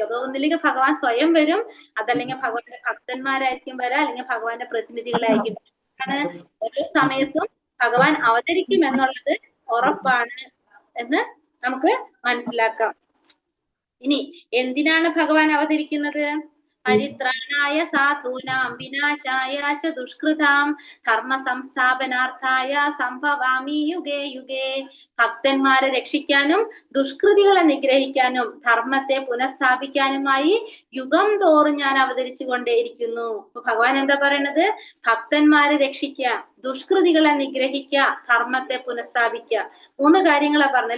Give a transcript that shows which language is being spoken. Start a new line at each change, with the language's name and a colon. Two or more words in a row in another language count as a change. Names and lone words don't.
Malayalam: അപ്പൊ ഒന്നില്ലെങ്കിൽ ഭഗവാൻ സ്വയം വരും, അതല്ലെങ്കിൽ ഭഗവാന്റെ ഭക്തന്മാരായിരിക്കും വരാ, അല്ലെങ്കിൽ ഭഗവാന്റെ പ്രതിനിധികളായിരിക്കും. ഓരോ സമയത്തും ഭഗവാൻ അവതരിക്കും എന്നുള്ളത് ഉറപ്പാണ് എന്ന് നമുക്ക് മനസ്സിലാക്കാം. ഇനി എന്തിനാണ് ഭഗവാൻ അവതരിക്കുന്നത്?
Sanskrit: പരിത്രാണായ സാധൂനാം വിനാശായ ച ദുഷ്കൃതാം ധർമ്മ സംസ്ഥാപനാർത്ഥായ സംഭവാമി യുഗേ യുഗേ.
Malayalam: ഭക്തന്മാരെ രക്ഷിക്കാനും ദുഷ്കൃതികളെ നിഗ്രഹിക്കാനും ധർമ്മത്തെ പുനഃസ്ഥാപിക്കാനുമായി യുഗം തോറും ഞാൻ അവതരിച്ചു കൊണ്ടേയിരിക്കുന്നു. അപ്പൊ ഭഗവാൻ എന്താ പറയണത്? ഭക്തന്മാരെ രക്ഷിക്കുക, ദുഷ്കൃതികളെ നിഗ്രഹിക്കുക, ധർമ്മത്തെ പുനഃസ്ഥാപിക്കുക. 3 കാര്യങ്ങളാ പറഞ്ഞല്ലോ.